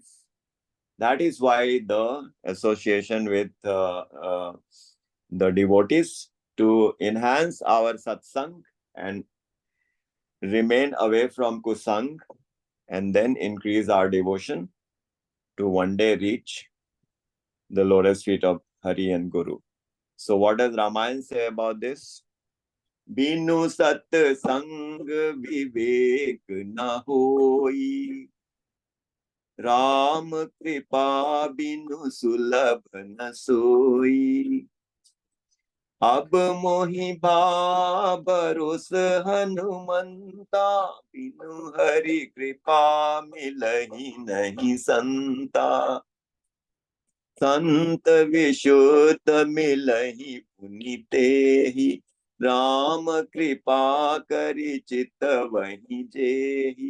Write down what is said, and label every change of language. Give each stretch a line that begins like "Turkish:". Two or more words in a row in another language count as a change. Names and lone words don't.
English: That is why the association with the devotees, to enhance our satsang and remain away from kusang, and then increase our devotion to one day reach the lotus feet of Hari and Guru. So what does Ramayana say about this?
Awadhi: बिनु सत संग बिबेक न होई, राम कृपा बिनु सुलभ न सोई। अब मोहि भरोस हनुमंता, बिनु हरि कृपा मिलहि नहीं संता। संत विशुद्ध मिलहि पुनितेहि, राम कृपा करि चितवहि जेहि।